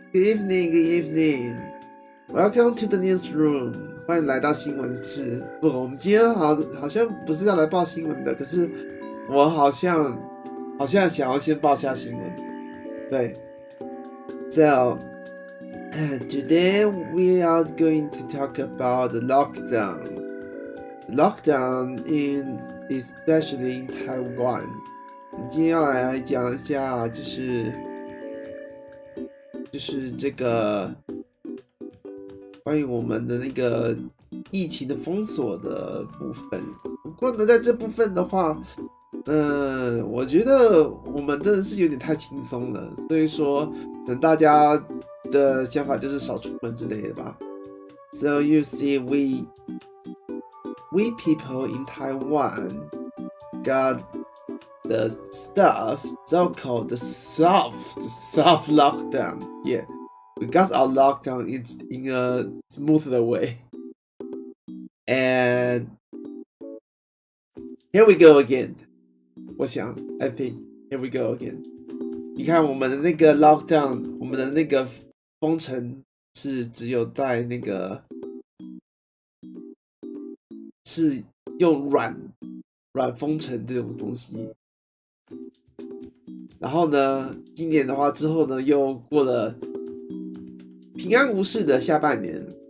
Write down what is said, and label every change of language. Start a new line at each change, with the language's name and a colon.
English: Good evening, good evening. Welcome to the newsroom.
Chinese: 欢迎来到新闻室。不，我们今天好像不是要来报新闻的，可是我好像想要先报下新闻。
English: 对 ，So today we are going to talk about the lockdown. Lockdown in especially in Taiwan.
Chinese: 我们今天要来讲一下，就是这个关于我们的那个疫情的封锁的部分。不过呢，在这部分的话，我觉得我们真的是有点太轻松了，所以说，大家的想法就是少出门之类的吧。
English: So you see, we people in Taiwan got the stuff so-called the soft lockdown. Yeah, we got our lockdown in a smoother way. And here we go again.
Chinese: 我想
English: I think here we go again.
Chinese: 你看我们的那个 lockdown， 我们的那个封城是只有在那个是用软封城这种东西。然后呢，今年的话之后呢，又过了平安无事的下半年。